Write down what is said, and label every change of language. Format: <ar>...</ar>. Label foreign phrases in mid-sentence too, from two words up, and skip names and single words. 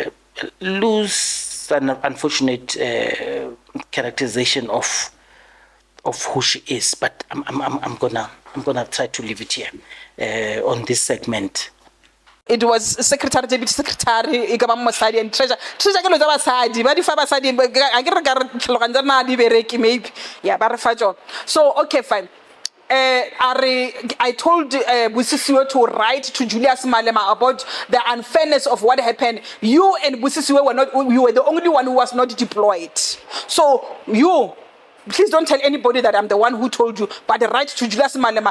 <en>Loose, an unfortunate characterization of of who she is, but I'm gonna try to leave it here on this segment. It was secretary, deputy secretary,</en> <tn>ikaba mosadi</tn> <en>and treasurer.</en> <tn>Treasurer ke lo tsa basadi, ba di fa basadi, a ke re ka re tlhaloganya tsa na di bereki maybe.</tn> <en>Yeah,</en> <tn>ba re fa tsona.</tn> <en>So okay, fine. I told Busisiwe to write to Julius Malema about the unfairness of what happened. You and Busisiwe you were the only one who was not deployed. So please don't tell anybody that I'm the one who told you, but write to Julius Malema.</en>